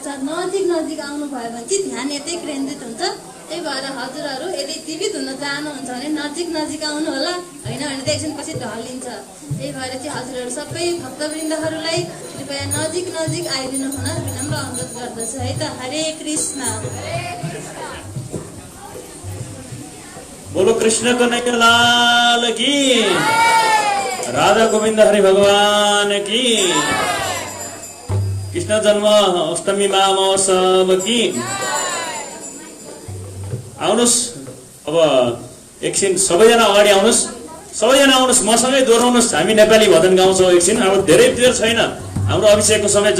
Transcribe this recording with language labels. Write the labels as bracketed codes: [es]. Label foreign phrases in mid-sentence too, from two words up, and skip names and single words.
[ne] नजिक नजिक आउनुभयो भने चाहिँ ध्यान यतै केन्द्रित हुन्छ। त्यही भएर हजुरहरू यदि जीवित हुन चाहनुहुन्छ भने नजिक नजिक आउनु होला, होइन भने त एकछिनपछि ढलिन्छ। त्यही भएर चाहिँ हजुरहरू सबै भक्तवृन्दहरूलाई कृपया नजिक नजिक आइदिनु हुन विनम्र अनुरोध गर्दछु है त। हरे कृष्ण। [hi] बोलो कृष्ण कन्हैया लाल की, राधा गोविंद हरि भगवान की, कृष्ण जन्म अष्टमी महामहोत्सव की। [ne] आउनुहोस् अब एकछिन सबैजना अगाडि आउनुहोस्, सबैजना आउनुहोस्, मसँगै दोहोऱ्याउनुहोस्। हामी नेपाली भजन गाउँछौँ एकछिन। अब धेरै देर छैन, हाम्रो अभिषेकको समय